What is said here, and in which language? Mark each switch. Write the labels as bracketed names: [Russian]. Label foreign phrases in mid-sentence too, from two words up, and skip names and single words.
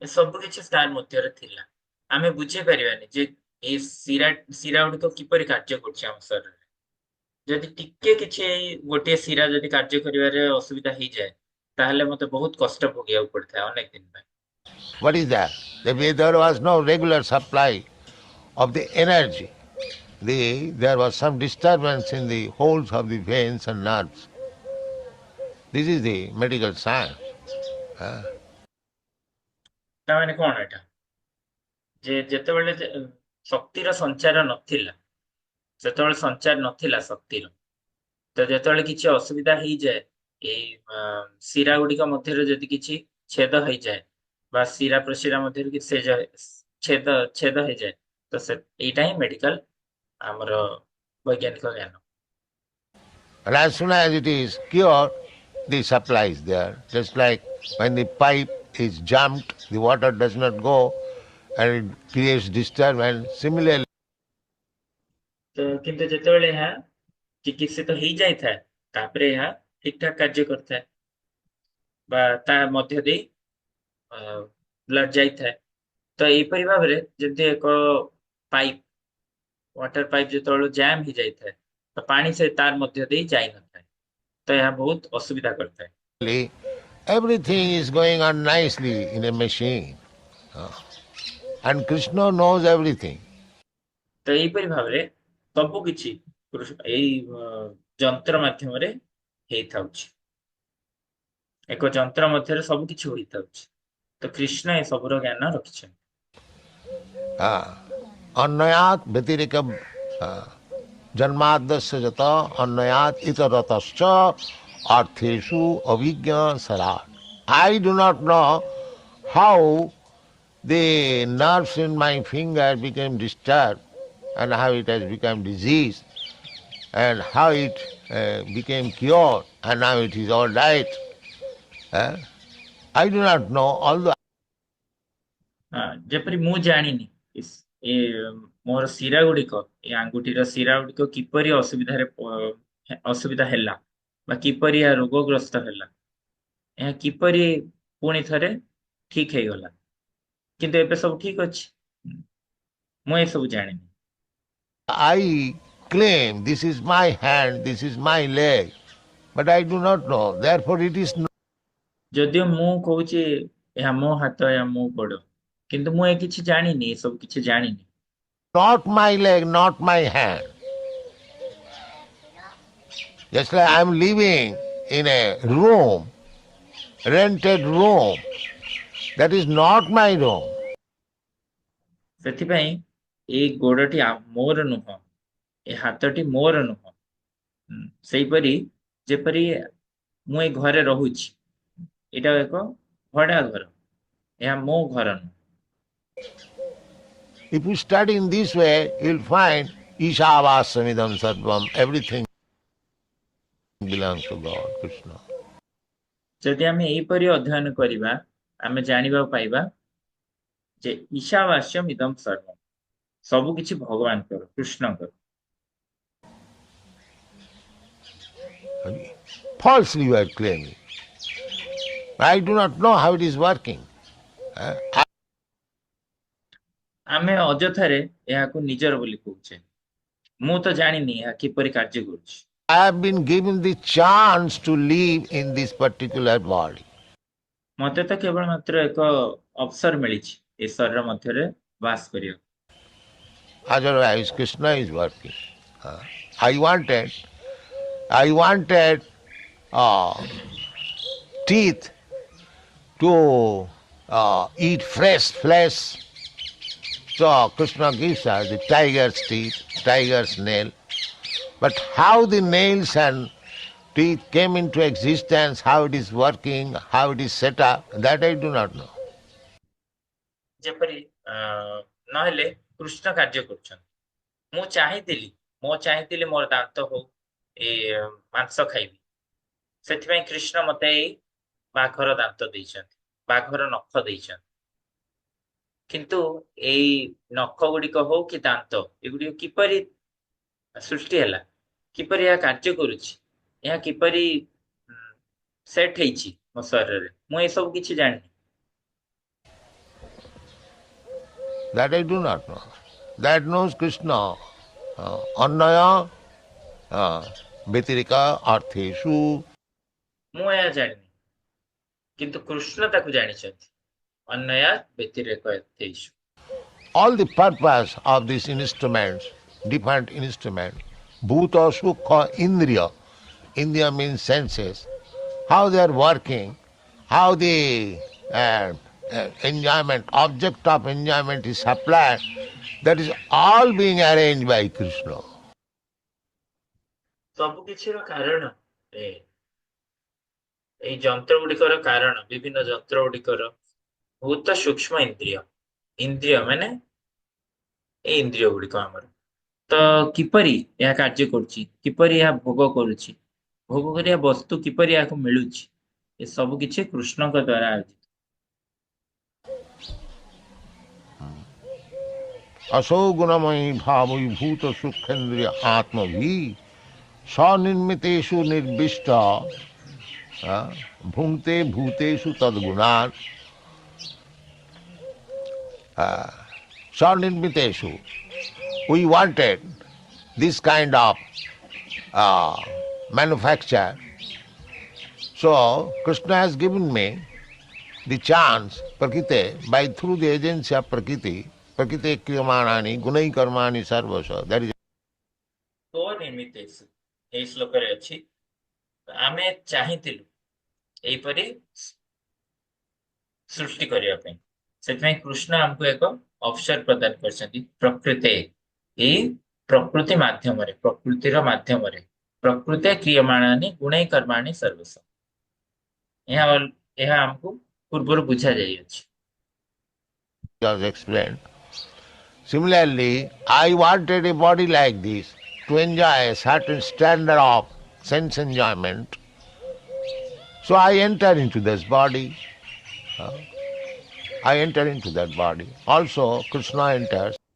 [Odia] ଏ ସବୁ କିଛି ତାର ମଧ୍ୟରେ ଥିଲା। ଆମେ ବୁଝି ପାରିବାନି ଯେ ଏଇ ଶିରା ଗୁଡିକ କିପରି କାର୍ଯ୍ୟ କରୁଛି ଆମ ଶରୀରରେ। ଯଦି ଟିକେ କିଛି ଏଇ ଗୋଟିଏ ଶିରା ଯଦି କାର୍ଯ୍ୟ କରିବାରେ ଅସୁବିଧା ହେଇଯାଏ, ତାହେଲେ ମତେ ବହୁତ କଷ୍ଟ ଭୋଗିବାକୁ ପଡିଥାଏ ଅନେକ ଦିନ ପାଇଁ। [English] What is that? There was no regular supply of the energy. There was some disturbance in the holes of the veins and nerves. This is the medical science. [Odia] ତାମାନେ କଣ ଏଟା, ଯେ ଯେତେବେଳେ ଶକ୍ତିର ସଞ୍ଚାର ନଥିଲା, ସେତେବେଳେ ସଞ୍ଚାର ନଥିଲା ଶକ୍ତିର, ତ ଯେତେବେଳେ କିଛି ଅସୁବିଧା ହେଇଯାଏ, ଏଇ ଶିରା ଗୁଡିକ ମଧ୍ୟରେ ଯଦି କିଛି ଛେଦ ହେଇଯାଏ ବା ଶିରା ପ୍ରଶିରା ମଧ୍ୟରେ କିଛି ଛେଦ ଛେଦ ହେଇଯାଏ, ତ ଏଇଟା ହିଁ ମେଡିକାଲ ଆମର ବୈଜ୍ଞାନିକ ଜ୍ଞାନ। [English] And as soon as it is cured, the supply is there. Just like when the pipe is jumped, the water does not go and it creates disturbance. Similarly, [Odia] ତ କିନ୍ତୁ ଯେତେବେଳେ ଏହା ଚିକିତ୍ସିତ ହେଇଯାଇଥାଏ, ତାପରେ ଏହା ଠିକ ଠାକ କାର୍ଯ୍ୟ କରିଥାଏ ବା ତା ମଧ୍ୟ ଦେଇ ବ୍ଲଡ ଯାଇଥାଏ। ତ ଏଇପରି ଭାବରେ ଯେମିତି ଏକ ପାଇପ, [English] water pipe [Odia] ଯେତେବେଳେ ଜାମ୍ ହେଇଯାଇଥାଏ, ତ ପାଣି ସେ ତାର ମଧ୍ୟ ଦେଇ ଯାଇନଥାଏ, ତ ଏହା ବହୁତ ଅସୁବିଧା କରିଥାଏ। [English] everything is going on nicely in a machine. And Krishna knows everything. [Odia] ତ ଏଇପରି ଭାବରେ ସବୁ କିଛି ଏଇ ଯନ୍ତ୍ର ମାଧ୍ୟମରେ ହେଇଥାଉଛି, ଏକ ଯନ୍ତ୍ର ମଧ୍ୟରେ ସବୁ କିଛି ହୋଇଥାଉଛି। ତ କୃଷ୍ଣ ଏ ସବୁର ଜ୍ଞାନ ରଖିଛନ୍ତି। [Sanskrit] अन्वयात् व्यतिरेकम् जन्माद्यस्य यतो अन्वयात् इतरतश्च अर्थेषु अभिज्ञः स्वराट्. [English] I do not know how the nerves in my finger became disturbed and how it has become disease and how it became cured and now it is all right. I do not know, although [Odia] ଯେପରି ମୁଁ ଜାଣିନି ଏ ମୋର ଶିରା ଗୁଡିକ, ଏ ଆଙ୍ଗୁଠିର ଶିରା ଗୁଡିକ କିପରି ଅସୁବିଧା ହେଲା ବା କିପରି ଏହା ରୋଗଗ୍ରସ୍ତ ହେଲା, ଏହା କିପରି ପୁଣି ଥରେ ଠିକ ହେଇଗଲା, କିନ୍ତୁ ଏବେ ସବୁ ଠିକ ଅଛି, ମୁଁ ଏସବୁ ଜାଣିନି। [English] I claim this is my hand, this is my leg, but I do not know. Therefore, it is [Odia] ଯଦିଓ ମୁଁ କହୁଛି ଏହା ମୋ ହାତ, ଏହା ମୋ ଗୋଡ, କିନ୍ତୁ ମୁଁ ଏ କିଛି ଜାଣିନି, ଏ ସବୁ କିଛି ଜାଣିନି। [English] not my leg, not my hand. Just like I am living in a room, rented room, that is not my room. [Odia] ସେଥିପାଇଁ ଏଇ ଗୋଡଟି ମୋର ନୁହଁ, ଏ ହାତଟି ମୋର ନୁହଁ। ସେଇପରି ଯେପରି ମୁଁ ଏଇ ଘରେ ରହୁଛି, ଏଇଟା ଏକ ଭଡା ଘର, ଏହା ମୋ ଘର ନୁହଁ। [English] If you study in this way, you will find [Sanskrit] ईशावास्यमिदं सर्वम्, [English] everything belongs to God, Krishna. [Odia] ଯଦି ଆମେ ଏହିପରି ଅଧ୍ୟୟନ କରିବା, ଆମେ ଜାଣିବାକୁ ପାଇବା ଯେ [Sanskrit] ईशावास्यम् इदम् सर्वम्, [Odia] ସବୁ କିଛି ଭଗବାନଙ୍କର, କୃଷ୍ଣଙ୍କର। [English] Falsely you are claiming. I do not know how it is working. [Odia] ଆମେ ଅଯଥାରେ ଏହାକୁ ନିଜର ବୋଲି କହୁଛେ, ମୁଁ ତ ଜାଣିନି ଏହା କିପରି କାର୍ଯ୍ୟ କରୁଛି। [English] I have been given the chance to live in this particular body. [Odia] ମତେ ତ କେବଳ ମାତ୍ର ଏକ ଅବସର ମିଳିଛି ଏ ଶରୀର ମଧ୍ୟରେ ବାସ କରିବାକୁ। [English] Otherwise, Krishna is working. I wanted teeth to eat fresh flesh. So Krishna gives us the tiger's teeth, tiger's nail. But how the nails and teeth came into existence, how it is working, how it is set up, that I do not know. [Odia] ଯେପରି ନହେଲେ କୃଷ୍ଣ କାର୍ଯ୍ୟ କରୁଛନ୍ତି, ମୁଁ ଚାହିଁଥିଲି ମୋର ଦାନ୍ତ ହଉ, ଏ ମାଂସ ଖାଇବି, ସେଥିପାଇଁ କୃଷ୍ଣ ମତେ ଏଇ ବାଘର ଦାନ୍ତ ଦେଇଛନ୍ତି, ବାଘର ନଖ ଦେଇଛନ୍ତି। କିନ୍ତୁ ଏଇ ନଖ ଗୁଡିକ ହଉ କି ଦାନ୍ତ, ଏଗୁଡିକ କିପରି ସୃଷ୍ଟି ହେଲା, କିପରି ଏହା କାର୍ଯ୍ୟ କରୁଛି, ଏହା କିପରି ସେଟ୍ ହେଇଛି ମୋ ଶରୀରରେ, ମୁଁ ଏସବୁ କିଛି ଜାଣିନି। [English] That I do not know. That knows Krishna. [Sanskrit] अन्वय व्यतिरेक अर्थेषु. [Odia] ମୁଁ ଏହା ଜାଣିନି କିନ୍ତୁ କୃଷ୍ଣ ତାକୁ ଜାଣିଛନ୍ତି [Sanskrit] अन्वय व्यतिरेक अर्थेषु। [English] All the purpose of these instruments, different instruments, [Sanskrit] भूत, सुख, इन्द्रिय. [English] Indriya means senses. How they are working, how the enjoyment, object of enjoyment is supplied, that is all being arranged by Krishna. [Odia] ସବୁ କିଛିର କାରଣ ଏ ଏଇ ଯନ୍ତ୍ର ଗୁଡିକର କାରଣ ବିଭିନ୍ନ ଯନ୍ତ୍ର ଗୁଡିକର ବହୁତ ସୂକ୍ଷ୍ମ ଇନ୍ଦ୍ରିୟ ଇନ୍ଦ୍ରିୟ ମାନେ ଏଇ ଇନ୍ଦ୍ରିୟ ଗୁଡିକ ଆମର ତ କିପରି ଏହା କାର୍ଯ୍ୟ କରୁଛି କିପରି ଏହା ଭୋଗ କରୁଛି ଭୋଗ କରିବା ବସ୍ତୁ କିପରି ଏହାକୁ ମିଳୁଛି ଏ ସବୁ କିଛି କୃଷ୍ଣଙ୍କ ଦ୍ଵାରା ଆୟୋଜିତ। [Sanskrit] असो गुणमयी भावई भूत सुखेन्द्रिय आत्म भी स्वनिर्मितेषु निर्विष्ट भुंक्ते भूतेषु तद्गुणान् स्वनिर्मितेषु. [English] We wanted this kind of manufacture. So Krishna has given me the chance, Prakriti, by through the agency of Prakriti, [Sanskrit] प्रकृतेः क्रियमाणानि गुणैः कर्माणि सर्वशः. [English] That is [Odia] स्वनिर्मितेषु ଏଇ ଶ୍ଲୋକରେ ଅଛି ଆମେ ଚାହିଁଥିଲୁ ଏଇପରି ସୃଷ୍ଟି କରିବା ପାଇଁ ସେଥିପାଇଁ କୃଷ୍ଣ ଆମକୁ ଏକ ଅବସର ପ୍ରଦାନ କରିଛନ୍ତି ପ୍ରକୃତି ଏଇ ପ୍ରକୃତି ମାଧ୍ୟମରେ ପ୍ରକୃତିର ମାଧ୍ୟମରେ [Sanskrit] प्रकृतेः क्रियमाणानि गुणैः कर्माणि सर्वशः [Odia] ଏହା ଏହା ଆମକୁ ପୂର୍ବରୁ ବୁଝା ଯାଇଅଛି। [English] was explained. Similarly, I wanted a body like this to enjoy a certain standard of sense enjoyment. So I enter into this body. I enter into that body. Also, Krishna enters.